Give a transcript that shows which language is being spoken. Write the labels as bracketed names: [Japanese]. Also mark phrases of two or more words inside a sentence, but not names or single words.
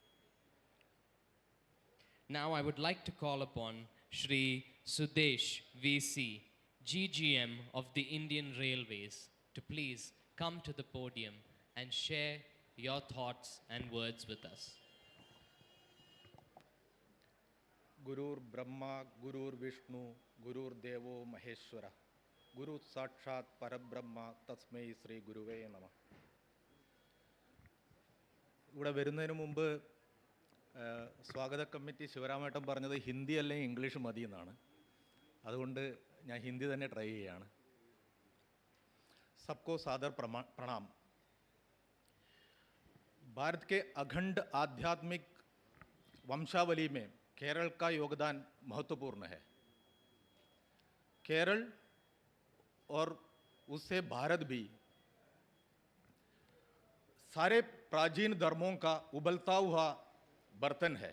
[English] Now I would like to call upon Shri Sudesh VC, GGM of the Indian Railways, to please come to the podium and share your thoughts and words with us. [Sanskrit] गुरुर् ब्रह्मा गुरुर्विष्णु गुरुर्देवो महेश्वर गुरु साक्षात् परब्रह्म तस्मै ശ്രീ ഗുരുവേ നമഃ. [Malayalam] ഇവിടെ വരുന്നതിന് മുമ്പ് സ്വാഗത കമ്മിറ്റി ശിവരാമേട്ടൻ പറഞ്ഞത് ഹിന്ദി അല്ലെങ്കിൽ ഇംഗ്ലീഷ് മതി എന്നാണ്. അതുകൊണ്ട് ഞാൻ ഹിന്ദി തന്നെ ട്രൈ ചെയ്യുകയാണ്. [Hindi] सबको सादर प्रणाम. भारत के अखंड आध्यात्मिक वंशावली में केरल का योगदान महत्वपूर्ण है. केरल और उससे भारत भी सारे प्राचीन धर्मों का उबलता हुआ बर्तन है.